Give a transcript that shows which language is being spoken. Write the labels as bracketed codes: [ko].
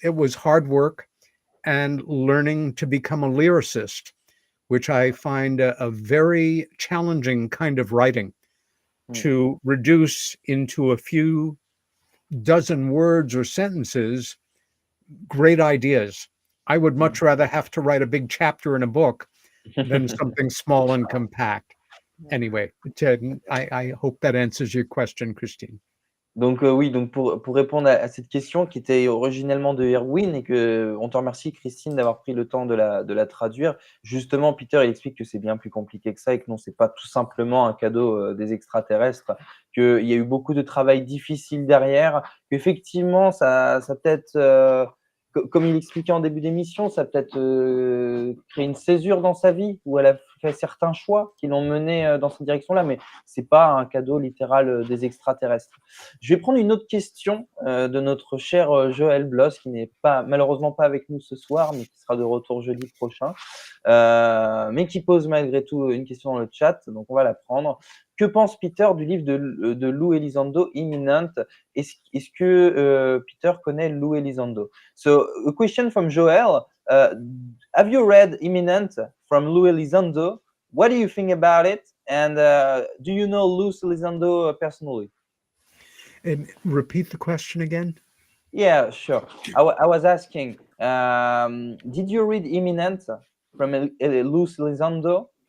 [en] It was hard work and learning to become a lyricist, which I find a very challenging kind of writing, to reduce into a few dozen words or sentences great ideas. I would much rather have to write a big chapter in a book than something small and compact. Anyway, I hope that answers your question, Christine. [fr] Donc oui, donc pour répondre à cette question qui était originellement de Erwin et on te remercie Christine d'avoir pris le temps de la traduire. Justement, Peter, il explique que c'est bien plus compliqué que ça et que non, c'est pas tout simplement un cadeau des extraterrestres, qu'il y a eu beaucoup de travail difficile derrière, qu'effectivement, ça peut-être, comme il expliquait en début d'émission, ça peut-être créé une césure dans sa vie où elle a fait certains choix qui l'ont mené dans cette direction-là, mais c'est pas un cadeau littéral des extraterrestres. Je vais prendre une autre question de notre cher Joël Bloss, qui n'est malheureusement pas avec nous ce soir, mais qui sera de retour jeudi prochain, mais qui pose malgré tout une question dans le chat, donc on va la prendre. Que pense Peter du livre de Lou Elizondo, Imminent? Est-ce que Peter connaît Lou Elizondo? [en] So, a question from Joël. Have you read Imminent from Lou Elizondo? What do you think about it? And do you know Lou Elizondo personally? And repeat the question again. Yeah, sure. I was asking, did you read Imminent from Lou Elizondo?